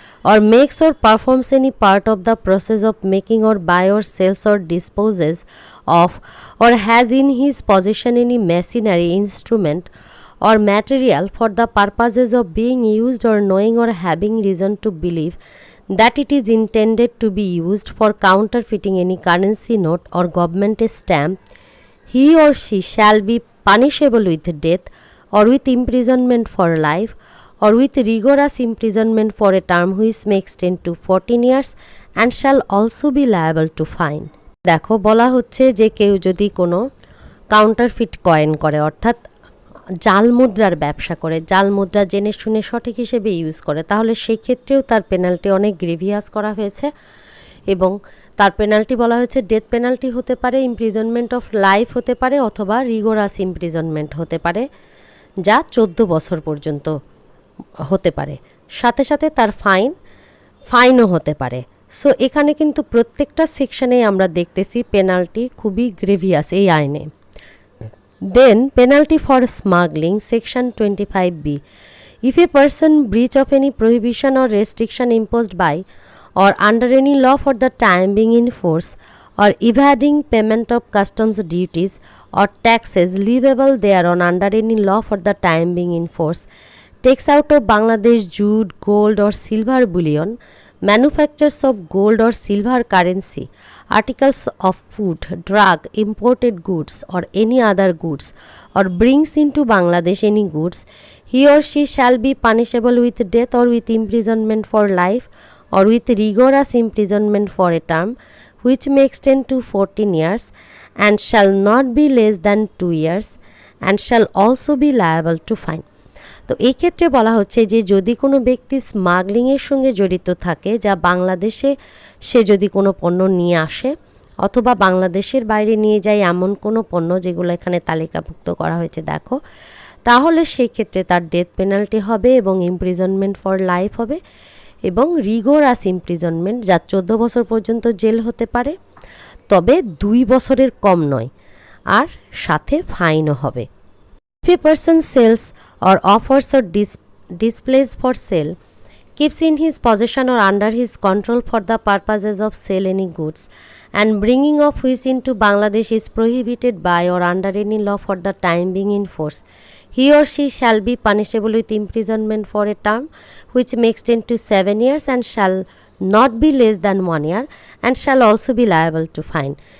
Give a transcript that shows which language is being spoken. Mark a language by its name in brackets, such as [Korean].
[English] or makes or performs any part of the process of making or buy or sells or disposes of or has in his possession any machinery, instrument or material for the purposes of being used or knowing or having reason to believe that it is intended to be used for counterfeiting any currency note or government stamp, he or she shall be punishable with death or with imprisonment for life or with rigorous imprisonment for a term which may extend to 14 years and shall also be liable to fine. [Bangla] দেখো বলা হচ্ছে যে কেউ যদি কোনো counterfeit coin করে, অর্থাৎ জাল মুদ্রার ব্যবসা করে, জাল মুদ্রা জেনে শুনে সঠিক হিসেবে ইউজ করে, তাহলে সেই ক্ষেত্রেও তার পেনাল্টি অনেক গ্রেভিয়াস করা হয়েছে এবং তার পেনাল্টি বলা হয়েছে ডেথ পেনাল্টি হতে পারে, ইমপ্রিজনমেন্ট অফ লাইফ হতে পারে অথবা রিগোরাস ইমপ্রিজনমেন্ট হতে পারে, যা 14 বছর পর্যন্ত হতে পারে, সাথে সাথে তার ফাইনও হতে পারে। সো এখানে কিন্তু প্রত্যেকটা সেকশনেই আমরা দেখতেছি পেনাল্টি খুবই গ্রেভিয়াস এই আইনে। [English] Then penalty for smuggling, section 25B. If a person breach of any prohibition or restriction imposed by or under any law for the time being in force or evading payment of customs duties or taxes leviable thereon under any law for the time being in force, takes out of Bangladesh jute, gold or silver bullion, manufactures of gold or silver currency, articles of food, drug, imported goods or any other goods, or brings into Bangladesh any goods, he or she shall be punishable with death or with imprisonment for life or with rigorous imprisonment for a term which may extend to 14 years and shall not be less than 2 years and shall also be liable to fine. [Bangla] তো এই ক্ষেত্রে বলা হচ্ছে যে যদি কোনো ব্যক্তি স্মাগলিংয়ের সঙ্গে জড়িত থাকে, যা বাংলাদেশে সে যদি কোনো পণ্য নিয়ে আসে অথবা বাংলাদেশের বাইরে নিয়ে যায় এমন কোনো পণ্য যেগুলো এখানে তালিকাভুক্ত করা হয়েছে দেখো, তাহলে সেই ক্ষেত্রে তার ডেথ পেনাল্টি হবে এবং ইমপ্রিজনমেন্ট ফর লাইফ হবে এবং রিগোরাস ইমপ্রিজনমেন্ট, যা 14 বছর পর্যন্ত জেল হতে পারে, তবে 2 বছরের কম নয়, আর সাথে ফাইনও হবে। [English] If a person sells or offers or displays for sale, keeps in his possession or under his control for the purposes of sale any goods and bringing of which into Bangladesh is prohibited by or under any law for the time being in force, he or she shall be punishable with imprisonment for a term which may extend to 7 years and shall not be less than 1 year and shall also be liable to fine.